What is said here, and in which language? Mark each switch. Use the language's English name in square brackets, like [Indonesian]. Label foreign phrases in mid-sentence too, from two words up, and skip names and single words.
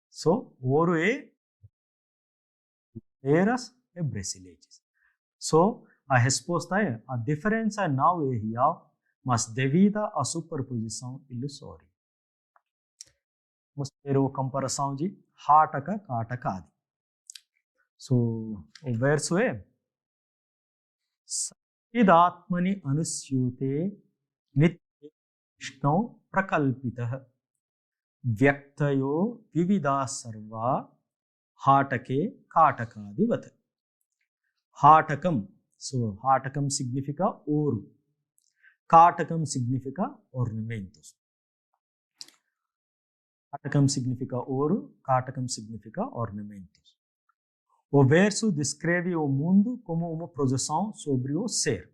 [Portuguese] Ouro é pulseiras e braceletes. a resposta é: a diferença não é real, mas devida à superposição ilusória. Vamos ter a comparação de [Sanskrit] हाटक कटकादि. [Portuguese] O verso é: [Sanskrit] इदात्मनि अनुस्यूते नित्य विष्णु प्रकल्पिताः व्यक्तयो विविधा सर्वा हाटके कटकादिवत्. [Portuguese] Hatakam. So, Hatakam significa ouro. Katakam significa ornamentos. Hatakam significa ouro, Katakam significa ornamentos. O verso descreve o mundo como uma projeção sobre o ser.